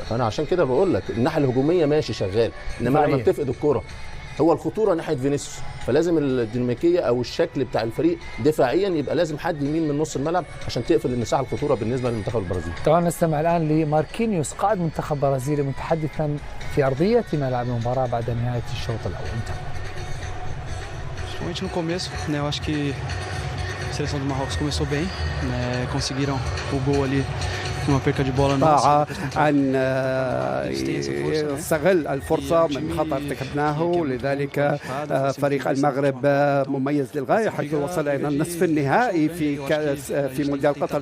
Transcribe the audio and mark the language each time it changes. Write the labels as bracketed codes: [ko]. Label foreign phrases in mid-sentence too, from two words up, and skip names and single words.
[ar] انا عشان كده بقول لك الناحيه الهجوميه ماشي شغال، انما لما بتفقد الكره هو الخطوره ناحيه فينيسيوس، فلازم الديناميكيه او الشكل بتاع الفريق دفاعيا يبقى لازم حد يمين من نص الملعب عشان تقفل المساحه الخطوره بالنسبه للمنتخب البرازيلي. طبعا نستمع الان لماركينيوس قائد منتخب برازيلي متحدثا في ارضيه ملعب المباراه بعد نهايه الشوط الاول. [pt] Principalmente no começo, né? Eu acho que a seleção do Marrocos começou bem, né? Conseguiram o gol ali numa perca de bola nossa. [ar] أن يستغل الفرصة من خطأ ارتكبناه، ولذلك فريق المغرب مميز للغاية حيث وصل إلى النصف النهائي في مونديال قطر.